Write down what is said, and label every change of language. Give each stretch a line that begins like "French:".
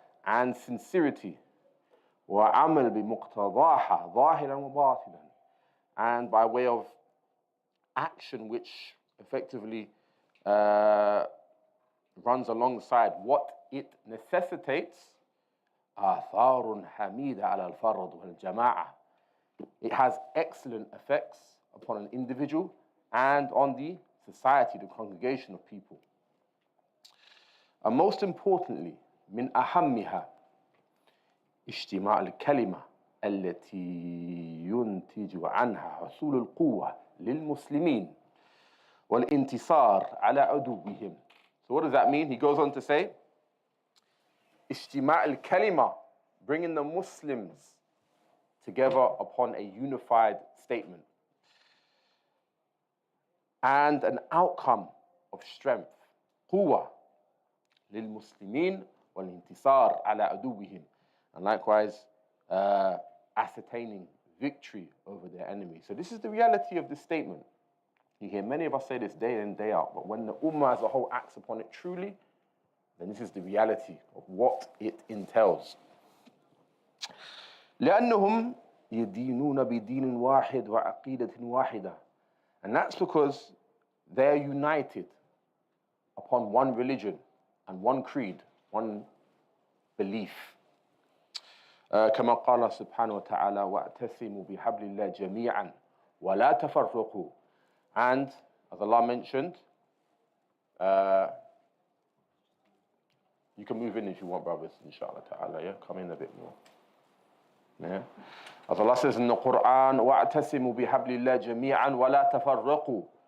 English: and sincerity.
Arabic: وعمل بمقتضاها ظاهرا وباطنا,
English: and by way of action which effectively runs alongside what it necessitates.
Arabic: آثار حميدة على الفرد والجماعة.
English: It has excellent effects upon an individual and on the society, the congregation of people. And most importantly,
Arabic: من أهمها اجتماع الكلمة التي ينتج عنها حصول القوة للمسلمين والانتصار على عدوهم.
English: So what does that mean? He goes on to say,
Arabic: اجتماع الكلمة,
English: bringing the Muslims together upon a unified statement, and an outcome of strength,
Arabic: قوة للمسلمين والانتصار على عدوهم,
English: and likewise ascertaining victory over their enemy. So this is the reality of this statement. You hear many of us say this day in, day out, but when the ummah as a whole acts upon it truly, then this is the reality of what it entails.
Arabic: لأنهم يدينون بدين واحد وعقيدة واحدة.
English: And that's because they're united upon one religion and one creed, one belief.
Arabic: كما قال سبحانه وتعالى واعتصموا بحبل الله جميعا ولا تفرقوا.
English: And as Allah mentioned, you can move in if you want, brothers, inshallah ta'ala, yeah? Come in a bit more. Yeah? As Allah says in the Quran,
Arabic: وَاعْتَسِمُوا بِحَبْلِ اللَّهِ جَمِيعًا وَلَا تَفَرَّقُوا.